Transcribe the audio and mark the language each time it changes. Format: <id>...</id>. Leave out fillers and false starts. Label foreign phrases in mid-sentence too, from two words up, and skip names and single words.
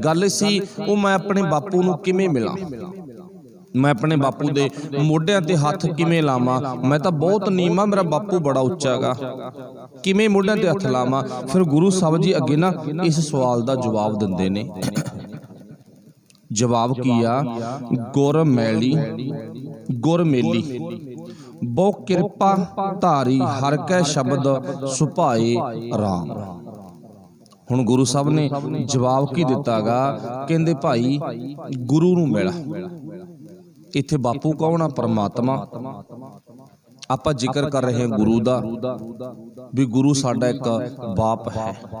<pa>ਗੱਲ ਸੀ ਵੋ ਮੈਂ ਅਪਣੇ ਬਾਪੂ ਨੂੰ ਕਿਵੇਂ ਮਿਲਾਂ, ਮੈਂ ਅਪਣੇ ਬਾਪੂ ਦੇ ਮੋਢਿਆਂ ਤੇ ਹੱਥ ਕਿਵੇਂ ਲਾਵਾਂ। ਮੈਂ ਤਾਂ ਬਹੁਤ ਨੀਵਾਂ, ਮੇਰਾ ਬਾਪੂ ਬੜਾ ਉੱਚਾ ਗਾ, ਕਿਵੇਂ ਮੋਢਿਆਂ ਤੇ ਹੱਥ ਲਾਵਾਂ। ਫਿਰ ਗੁਰੂ ਸਾਹਬ ਜੀ ਅੱਗੇ ਨਾ ਇਸ ਸਵਾਲ ਦਾ ਜਵਾਬ ਦਿੰਦੇ ਨੇ। ਜਵਾਬ ਕੀਆ ਗੁਰ ਮੈਲੀ ਗੁਰ ਮੇਲੀ, ਬਹੁ ਕਿਰਪਾ ਧਾਰੀ ਹਰਿ ਕੈ ਸ਼ਬਦ ਸੁਭਾਏ ਰਾਮ। ਹੁਣ ਗੁਰੂ ਸਾਹਬ ਨੇ ਜਵਾਬ ਕੀ ਦਿੱਤਾ ਗਾ, ਕਹਿੰਦੇ ਭਾਈ ਗੁਰੂ ਨੂੰ ਮਿਲ। ਇੱਥੇ ਬਾਪੂ ਕੌਣ ਆ? ਪਰਮਾਤਮਾ। ਆਪਾਂ ਜ਼ਿਕਰ ਕਰ ਰਹੇ ਹੈਂ ਗੁਰੂ ਦਾ, ਭੀ ਗੁਰੂ ਸਾਡਾ ਏਕ ਬਾਪ ਹੈ।</pa>